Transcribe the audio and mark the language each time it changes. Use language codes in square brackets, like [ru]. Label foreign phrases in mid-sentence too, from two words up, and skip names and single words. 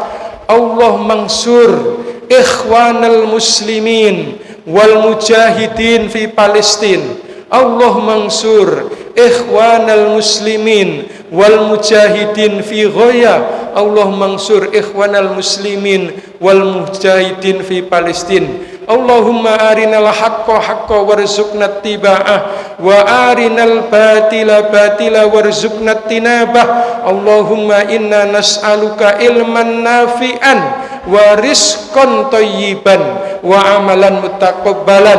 [ar] الله منصور إخواننا المسلمين والمجاهدين في فلسطين. الله منصور إخواننا المسلمين والمجاهدين في غويا. الله منصور إخواننا المسلمين والمجاهدين في فلسطين. اللهم أرنا الحق حقا وارزقنا اتباعه وأرنا الباطل باطلا وارزقنا اجتنابه. اللهم إنا نسألك علما نافعا ورزقا طيبا وعملا متقبلا.